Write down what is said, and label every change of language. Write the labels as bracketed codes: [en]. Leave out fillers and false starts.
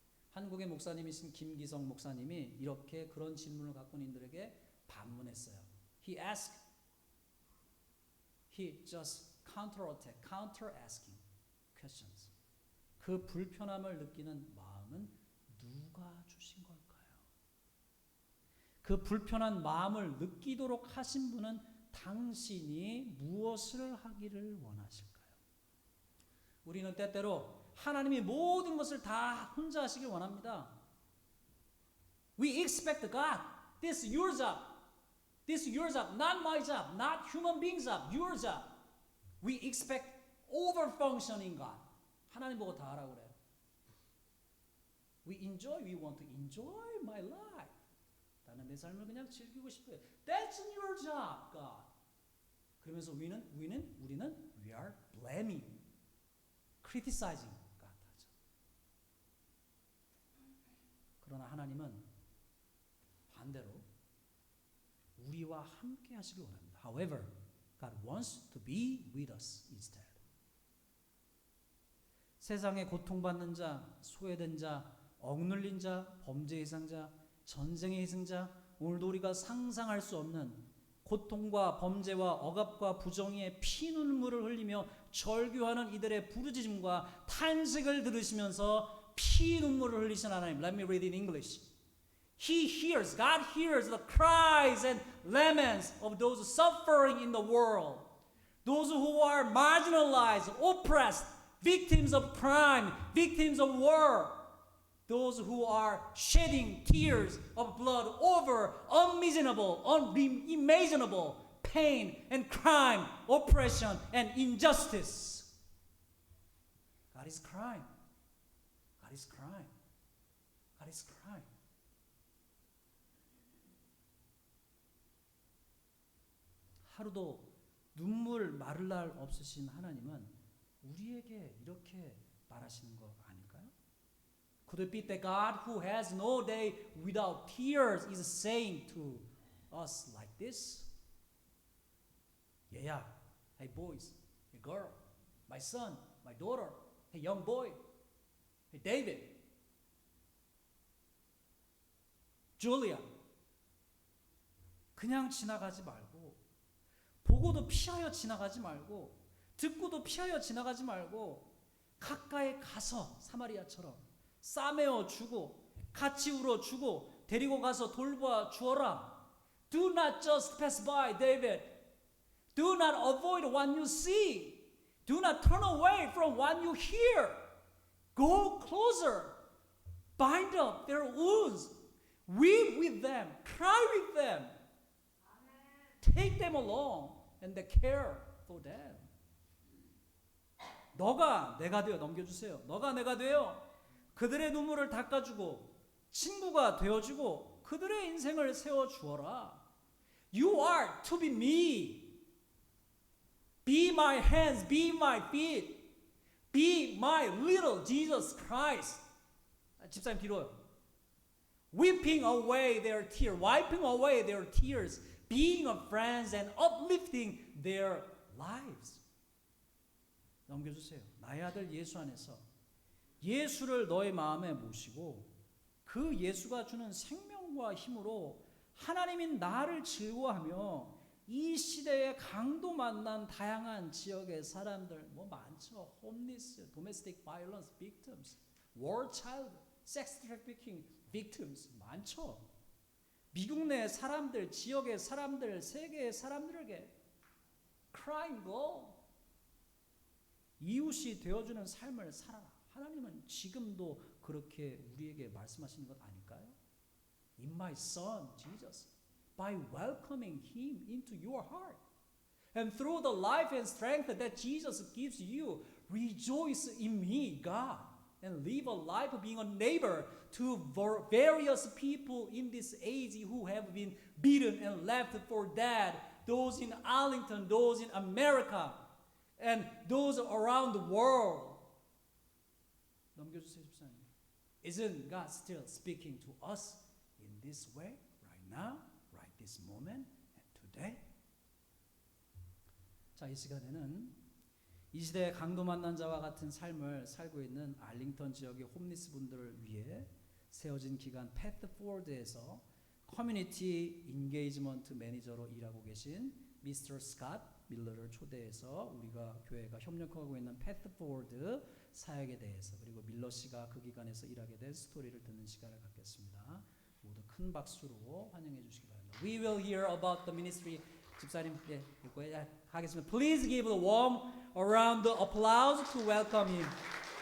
[ko] 한국의 목사님이신 김기성 목사님이 이렇게 그런 질문을 갖고 있는 이들에게 반문했어요. [en] He just counter asking questions. [ko] 그 불편함을 느끼는 마음은 누가 주신 걸까요? 그 불편한 마음을 느끼도록 하신 분은 당신이 무엇을 하기를 원하실까요? 우리는 때때로 하나님이 모든 것을 다 혼자 하시길 원합니다. [en] We expect God. This is your job. This is your job, not my job, not human being's job, your job. We expect over-functioning God. [ko] 하나님 보고 다 하라고 그래요. [en] We want to enjoy my life. [ko] 나는 내 삶을 그냥 즐기고 싶어요. [en] That's your job, God. [ko] 그러면서 우리는 [en] we are blaming, criticizing God [ko] 하죠. 그러나 하나님은 반대로 우리와 함께 하시길 원합니다. [en] However, God wants to be with us instead. [ko] 세상에 고통받는 자, 소외된 자, 억눌린 자, 범죄의 희생자, 전쟁의 희생자, 오늘도 우리가 상상할 수 없는 고통과 범죄와 억압과 부정의의 피눈물을 흘리며 절규하는 이들의 부르짖음과 탄식을 들으시면서 피눈물을 흘리신 하나님. [en] Let me read in English. God hears the cries and laments of those suffering in the world, those who are marginalized, oppressed, victims of crime, victims of war, those who are shedding tears of blood over unimaginable pain and crime, oppression and injustice. God is crying. God is crying. God is crying. [ko] 하루도 눈물 마를 날 없으신 하나님은 우리에게 이렇게 말하시는 거 아닐까요? [en] Could it be that God who has no day without tears is saying to us like this? Yeah, hey boys, hey girl, my son, my daughter, hey young boy, hey David, Julia. [ko] 그냥 지나가지 말고, 보고도 피하여 지나가지 말고, 듣고도 피하여 지나가지 말고, 가까이 가서 사마리아처럼 싸매어 주고 같이 울어 주고 데리고 가서 돌보아 주어라. [en] Do not just pass by, David. Do not avoid what you see. Do not turn away from what you hear. Go closer. Bind up their wounds. Weep with them. Cry with them. Take them along and care for them. [ko] 너가 내가 되어 넘겨주세요. 너가 내가 되어 그들의 눈물을 닦아주고 친구가 되어주고 그들의 인생을 세워주어라. [en] You are to be me. Be my hands, be my feet. Be my little Jesus Christ. [ko] 집사님 뒤로요. [en] Weeping away their tears, wiping away their tears, being a friends and uplifting their lives. [ko] 넘겨주세요. 나의 아들 예수 안에서 예수를 너의 마음에 모시고 그 예수가 주는 생명과 힘으로 하나님인 나를 즐거워하며 이 시대에 강도 만난 다양한 지역의 사람들 뭐 많죠. [en] homeless, domestic violence victims, war child, sex trafficking victims [ko] 많죠. 미국 내 사람들, 지역의 사람들, 세계의 사람들에게 [en] crying go. [ko] 이웃이 되어주는 삶을 살아라. 하나님은 지금도 그렇게 우리에게 말씀하시는 것 아닐까요? [en] In my son, Jesus, by welcoming him into your heart. And through the life and strength that Jesus gives you, rejoice in me, God, and live a life of being a neighbor to various people in this age who have been beaten and left for dead, those in Arlington, those in America, and those around the world. [ko] 넘겨주세요, 집사님. [en] Isn't God still speaking to us in this way, right now, right this moment, and today? [ko] 자, 이 시간에는 이 시대의 강도 만난 자와 같은 삶을 살고 있는 알링턴 지역의 홈리스 분들을 위해 세워진 기관 패스포워드에서 커뮤니티 인게이지먼트 매니저로 일하고 계신 미스터 스캇 밀러를 초대해서 우리가 교회가 협력하고 있는 패스포워드 사역에 대해서 그리고 밀러 씨가 그 기관에서 일하게 된 스토리를 듣는 시간을 갖겠습니다. 모두 큰 박수로 환영해 주시기 바랍니다. [en] We will hear about the ministry. [ko] 집사님, 예, 하겠습니다. [en] Please give a warm round of applause to welcome him.